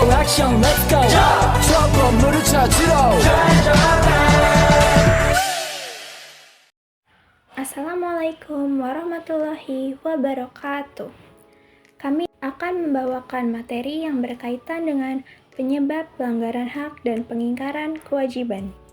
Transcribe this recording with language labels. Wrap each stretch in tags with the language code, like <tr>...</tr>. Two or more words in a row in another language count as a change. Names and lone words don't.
<ko>액션</ko> <en>let's go</en> <ko>저 건물을 찾으러</ko> <ar>السلام عليكم ورحمة الله وبركاته.</ar> <id>Kami akan membawakan materi yang berkaitan dengan penyebab pelanggaran hak dan pengingkaran kewajiban.</id>